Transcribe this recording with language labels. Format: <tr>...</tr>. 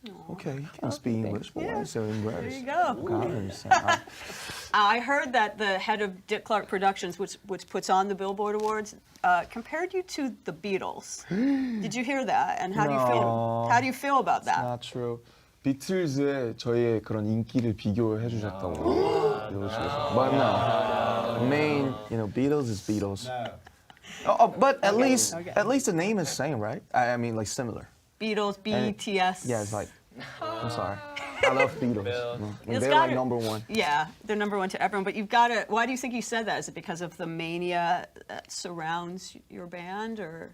<en>okay, you can speak English, but why so There embarrassed? you go. God, I understand. I heard that the head of Dick Clark Productions, which puts on the Billboard Awards, compared you to the Beatles. Did you hear that? And how do you feel? No. How do you feel about that? Not true.</en> <ko>비틀즈의 저희의 그런 인기를 비교해 주셨다고 이러시면서.</ko> <en>But no, main, you know, Beatles is Beatles. Oh, but at least the name is same, right? I mean, like similar. Beatles, BTS. Yeah, it's like. I'm sorry. I love Beatles. It's They're like gotta- number one. Yeah, they're number one to everyone. But you've got to. Why do you think you said that? Is it because of the mania that surrounds your band, or</en>